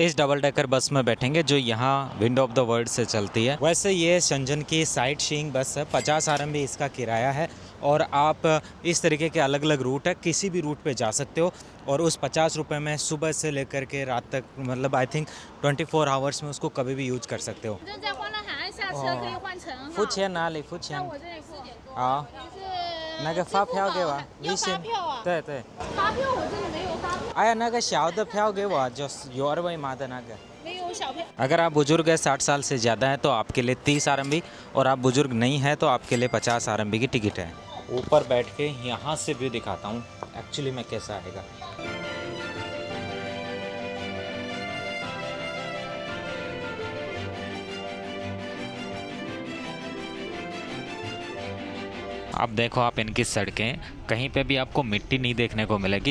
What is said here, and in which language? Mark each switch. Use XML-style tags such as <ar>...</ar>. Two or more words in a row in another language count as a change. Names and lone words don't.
<hi>इस</hi> <en>double decker bus</en> <hi>में बैठेंगे जो यहाँ विंडो ऑफ द वर्ल्ड से चलती है। वैसे ये शंजन की</hi> <en>sight seeing bus</en> <hi>है, 50 RMB इसका किराया है, और आप इस तरीके के अलग अलग रूट है, किसी भी रूट पे जा सकते हो, और उस 50 रुपये में सुबह से लेकर के रात तक, मतलब</hi> <en>I think</en> <hi>24 आवर्स में उसको कभी भी यूज कर सकते हो।</hi> <zh>付钱哪里？付钱？好，那个发票给我，微信。对对。发票我这里没有发票。哎呀，那个小的票给我，就是有二维码的那个。没有小票。</zh> <hi>अगर आप बुजुर्ग है 60 साल से ज़्यादा है तो आपके लिए 30 RMB, और आप बुजुर्ग नहीं है तो आपके लिए 50 RMB की टिकट है। ऊपर बैठ के यहाँ से व्यू दिखाता हूँ एक्चुअली में कैसा आएगा। अब देखो आप इनकी सड़कें, कहीं पे भी आपको मिट्टी नहीं देखने को मिलेगी।</hi>